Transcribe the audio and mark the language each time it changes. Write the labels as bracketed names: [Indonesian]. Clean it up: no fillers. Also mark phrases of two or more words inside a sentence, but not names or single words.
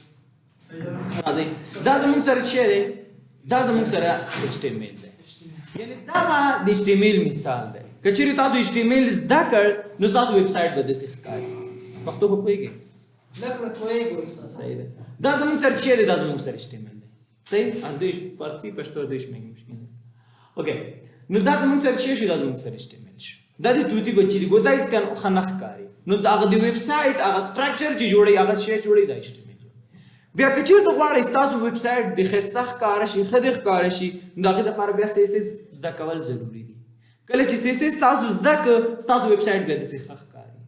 [Pashto] دا زموږ سره شی دی دا زموږ سره HTML دی یعنې دغه د HTML مثال دی که چېرې تاسو HTML زده کړ نو ستاسو [English] web site [Pashto] به داسې ښکاري پښتو خو پوهېږئ صحیح ده دا زموږ سره چی دی دا زموږ سره HTML دی صحیح دوی فارسی پښتو دویش [Persian] مگه مشکل نیست [Pashto] اوکی نو دا زموږ سره چی شي دا زموږ سره HTML شو دا د توتي بچي دی ګوته هېڅ ښه نه ښکاري نو د هغه د [English] web site [Pashto] هغه سټرکچر چې جوړوي هغه شی جوړوي دا HTML بیا که چېرته غواړئ ستاسو [English] web site [Pashto] د ښایسته ښکاره شي ښه دې ښکاره شي نو د هغې دپاره بیا CSS زده کول ضروري دي کله چې CSS تاسو زده کړه ستاسو [English] web site [Pashto] بیا داسې ښه ښکاري